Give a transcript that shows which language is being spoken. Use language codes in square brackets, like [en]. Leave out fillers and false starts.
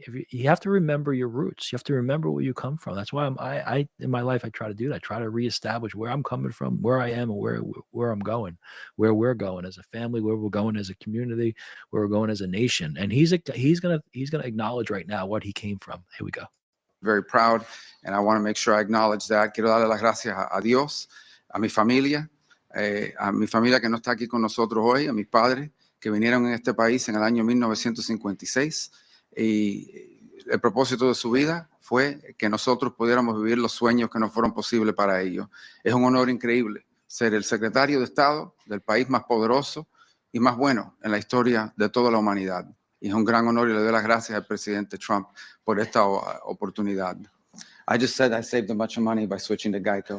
[en] you have to remember your roots. You have to remember where you come from. That's why I in my life I try to do that. I try to reestablish where I'm coming from, where I am, and where I'm going, where we're going as a family, where we're going as a community, where we're going as a nation. And he's gonna acknowledge right now what he came from. Here we go. Very proud, and I want to make sure I acknowledge that. [es] Quiero darle las gracias a Dios, a mi familia que no está aquí con nosotros hoy, a mis padres que vinieron en este país en el año 1956. Y el propósito de su vida fue que nosotros pudiéramos vivir los sueños que no fueron posibles para ellos. Es un honor increíble ser el secretario de Estado del país más poderoso y más bueno en la historia de toda la humanidad. Y es un gran honor y le doy las gracias al presidente Trump por esta oportunidad. [en] I just said I saved a bunch of money by switching to Geico.